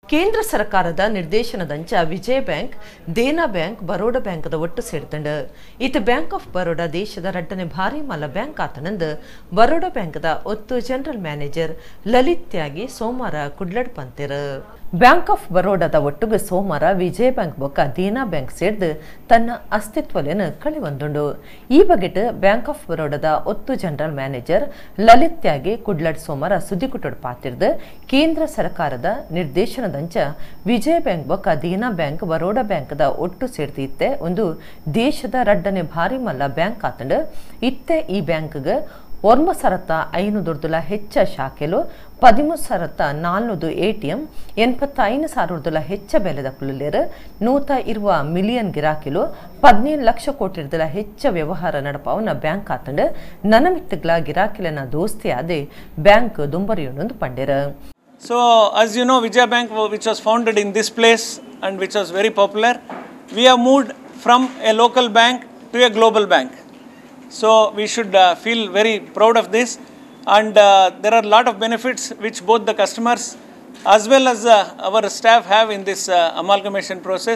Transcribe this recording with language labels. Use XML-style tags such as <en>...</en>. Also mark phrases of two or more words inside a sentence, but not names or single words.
<tcy>ಕೇಂದ್ರ ಸರ್ಕಾರದ ನಿರ್ದೇಶನದಂಚ ವಿಜಯ ಬ್ಯಾಂಕ್, ದೇನಾ ಬ್ಯಾಂಕ್, ಬರೋಡಾ ಬ್ಯಾಂಕ್ದ ಒಟ್ಟು ಸೇರಿದಂಡು ಇತ್ತು ಬ್ಯಾಂಕ್ ಆಫ್ ಬರೋಡಾ ದೇಶದ ರಡ್ಡನೆ ಭಾರಿ ಮಲ್ಲ ಬ್ಯಾಂಕ್ ಆತನಂದು ಬರೋಡಾ ಬ್ಯಾಂಕ್ದ ಒತ್ತು</tcy> <en>general manager</en> <tcy>ಲಲಿತ್ ತ್ಯಾಗಿ ಸೋಮವಾರ ಕುಡ್ಲಡ್ ಪಂತಿರು. ಬ್ಯಾಂಕ್ ಆಫ್ ಬರೋಡಾದ ಒಟ್ಟಿಗೆ ಸೋಮವಾರ ವಿಜಯ ಬ್ಯಾಂಕ್ ಬೊಕ್ಕ ದೇನಾ ಬ್ಯಾಂಕ್ ಸೇರಿದು ತನ್ನ ಅಸ್ತಿತ್ವಲೇನು ಕಳಿವಂದುಂಡು. ಈ ಬಗೆಟ್ ಬ್ಯಾಂಕ್ ಆಫ್ ಬರೋಡಾದ ಒತ್ತು</tcy> <en>general manager</en> <tcy>ಲಲಿತ್ ತ್ಯಾಗಿ ಕುಡ್ಲಡ್ ಸೋಮವಾರ ಸುದ್ದಿಗುಟ್ಟೋಡು ಪಾತಿರ್ದು ಕೇಂದ್ರ ಸರ್ಕಾರದ ನಿರ್ದೇಶನದಂಚ ವಿಜಯ ಬ್ಯಾಂಕ್ ಬೊಕ್ಕ ದೇನಾ ಬ್ಯಾಂಕ್ ಬರೋಡಾ ಬ್ಯಾಂಕ್ದ ಒಟ್ಟು ಸೇರ್ದಿತ್ತೆ ಒಂದು ದೇಶದ ರಡ್ಡನೆ ಭಾರಿ ಮಲ್ಲ ಬ್ಯಾಂಕ್ ಆತಂಡು ಇತ್ತೆ ಈ ಬ್ಯಾಂಕ್ಗೆ 9,500 ಹೆಚ್ಚ ಶಾಖೆಲು 13,400 ATM 85,000 ಹೆಚ್ಚ ಬೆಲೆದ ಕುಳ್ಳೆರು ನೂತ ಇರುವ ಮಿಲಿಯನ್ ಗಿರಾಕಿಲು 17 ಲಕ್ಷ ಕೋಟಿ ಹೆಚ್ಚ ವ್ಯವಹಾರ ನಡಪವನ ಬ್ಯಾಂಕ್ ಆತಂಡು ನನಮಿತ್ತಗ್ಲ ಗಿರಾಕಿಲನ ದೋಸ್ತಿ ಆದೆ ಬ್ಯಾಂಕ್ ದುಂಬರಿಯೊಂದು ಪಂಡೆರು.</tcy> <en>So as you know, Vijaya Bank, which was founded in this place and which was very popular, we have moved from a local bank to a global bank. So we should feel very proud of this, and there are a lot of benefits which both the customers as well as our staff have in this amalgamation process.</en>